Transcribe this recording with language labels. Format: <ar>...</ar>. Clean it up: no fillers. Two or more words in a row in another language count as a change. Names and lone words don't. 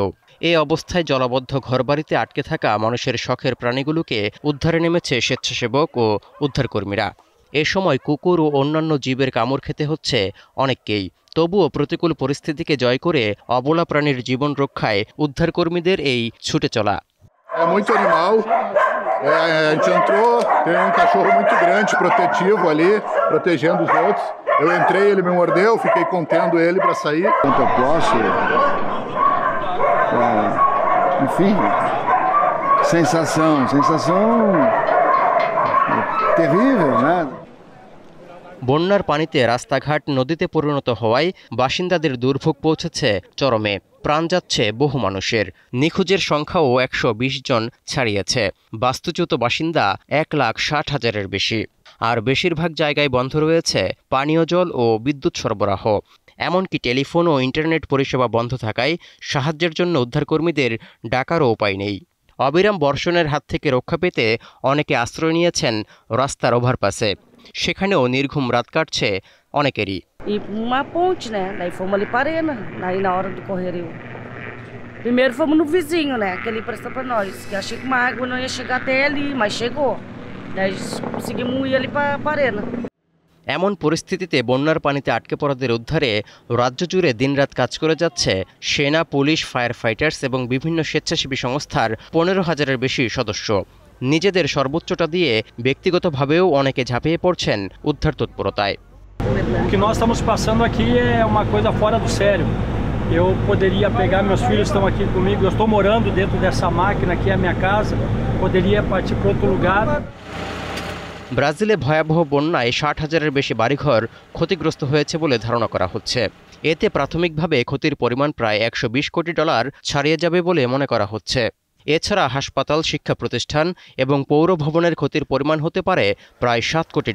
<bn>এ অবস্থায় জলাবদ্ধ ঘরবাড়িতে আটকে থাকা মানুষের শখের প্রাণীগুলোকে উদ্ধারে নেমেছে স্বেচ্ছাসেবক ও উদ্ধারকর্মীরা। এ সময় কুকুর ও অন্যান্য জীবের কামড় খেতে হচ্ছে অনেককেই। তবুও প্রতিকূল পরিস্থিতিকে জয় করে অবলা প্রাণীর জীবন রক্ষায় উদ্ধারকর্মীদের এই ছুটে চলা।</bn> <pt>Muito animal. A gente entrou, tem cachorro muito grande, protetivo ali, protegendo os outros. Eu entrei, ele me mordeu, fiquei contendo ele para sair. Quanto eu posso, enfim, sensação terrível, né?</pt> <bn>বন্যার পানিতে রাস্তাঘাট নদীতে পরিণত হওয়ায় বাসিন্দাদের দুর্ভোগ পৌঁছেছে চরমে। প্রাণ যাচ্ছে বহু মানুষের। নিখোঁজের সংখ্যাও ১২০ জন ছাড়িয়েছে। বাস্তুচ্যুত বাসিন্দা ১,৬০,০০০-এর বেশি। আর বেশিরভাগ জায়গায় বন্ধ রয়েছে পানীয় জল ও বিদ্যুৎ সরবরাহ। এমনকি টেলিফোন ও ইন্টারনেট পরিষেবা বন্ধ থাকায় সাহায্যের জন্য উদ্ধারকর্মীদের ডাকারও উপায় নেই। অবিরাম বর্ষণের হাত থেকে রক্ষা পেতে অনেকে আশ্রয় নিয়েছেন রাস্তার ওভারপাসে। সেখানেও নির্ঘুম রাত কাটছে অনেকেরই।</bn> <pt>E uma ponte, né? Daí fomos ali para Arena, daí na hora do correrio. Primeiro fomos no vizinho, né? Que ele presta para nós. Que achei que uma água não ia chegar até ali, mas chegou. Daí conseguimos ir ali para Arena.</pt> <bn>এমন পরিস্থিতিতে বন্যার পানিতে আটকে পড়াদের উদ্ধারে রাজ্য জুড়ে দিনরাত কাজ করে যাচ্ছে সেনা, পুলিশ,</bn> <en>fire fighters</en> <bn>এবং বিভিন্ন স্বেচ্ছাসেবী সংস্থার ১৫,০০০-এর বেশি সদস্য। নিজেদের সর্বোচ্চটা দিয়ে ব্যক্তিগতভাবেও অনেকে ঝাঁপিয়ে পড়ছেন উদ্ধার তৎপরতায়।</bn> <pt>O que nós estamos passando aqui é uma coisa fora do sério. Eu poderia pegar, meus filhos estão aqui comigo, eu estou morando dentro dessa máquina aqui, é a minha casa, poderia partir para outro lugar.</pt> <bn>ব্রাজিলে ভয়াবহ বন্যায় ৬০,০০০-এর বেশি বাড়িঘর ক্ষতিগ্রস্ত হয়েছে বলে ধারণা করা হচ্ছে। এতে প্রাথমিকভাবে ক্ষতির পরিমাণ প্রায় $১২০ কোটি ছাড়িয়ে যাবে বলে মনে করা হচ্ছে। এছাড়া হাসপাতাল, শিক্ষা প্রতিষ্ঠান এবং পৌর ভবনের ক্ষতির পরিমাণ হতে পারে প্রায় $৭ কোটি।</bn>